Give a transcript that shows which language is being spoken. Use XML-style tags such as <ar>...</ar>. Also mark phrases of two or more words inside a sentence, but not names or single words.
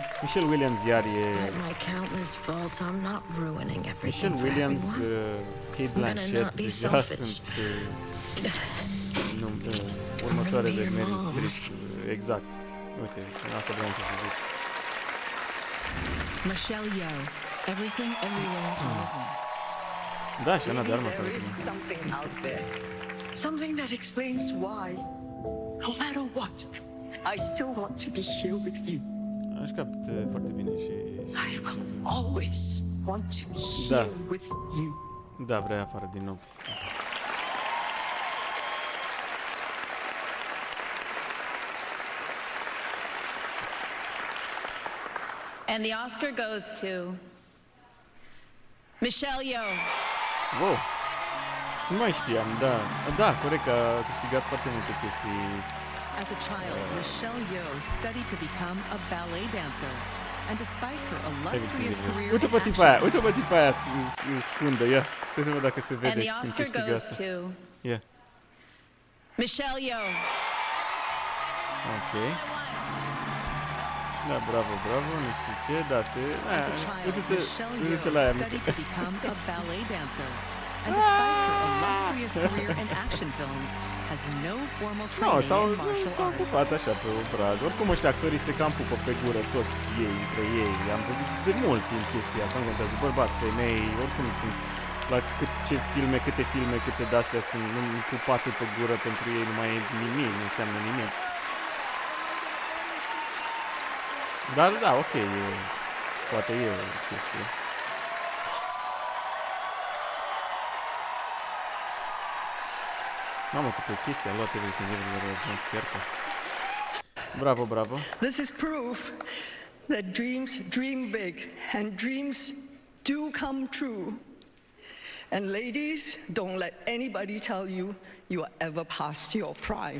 <ro>Michelle Williams iar e... Michelle Williams, Kate Blanchett, deja sunt următoarele Meryl Streep. Exact. Uite, asta vreau să zic. Michelle Yeoh, Everything, Everywhere, All at Once. Da, și Ana de Armas are</ro> <en>something out there. Something that explains why, no matter what, I still want to be here with you.</en> <ro>Aș captă foarte bine și...</ro> <en>I will always want to be here with you.</en> <ro>Da, vrea afară din nou.</ro> <en>And the Oscar goes to Michelle Yeoh.</en> <ro>Wow! Nu mai știam, da. Da, corect, că a câștigat foarte multe chestii.</ro> <en>As a child, Michelle Yeoh studied to become a ballet dancer. And despite her illustrious career</en> <ro>Uite pe tipa aia, uite pe tipa aia scundă, ia. Trebuie să văd dacă se vede</ro> <en>And the</en> <ro>când</ro> <en>Oscar</en> <ro>câștigă</ro> <en>goes</en> <ro>asta.</ro> <en>to</en> <ro>Ia.</ro> <en>Michelle Yeoh.</en> <ro>Ok. Da, bravo, bravo, nu știu ce, da, se... Uite-te la aia,</ro> <en>studied to become a ballet dancer. And despite her illustrious career in action films, has no formal training in martial</en> <ro>s-au</ro> <en>arts.</en> <ro>pupat așa pe o brad. Oricum ăștia actorii se cam pupă pe gură, toți ei, între ei. Am văzut de mult timp chestia asta, nu contează, bărbați, femei, oricum sunt la câte filme, câte de-astea sunt pupatul pe gură, pentru ei nu mai e nimic, nu înseamnă nimic. Dar da, ok, poate e o chestie. Mamă, câte chestii a luat Everything Everywhere. Bravo, bravo.</ro> <en>This is proof that dreams dream big and dreams do come true. And ladies, don't let anybody tell you you are ever past your prime.</en>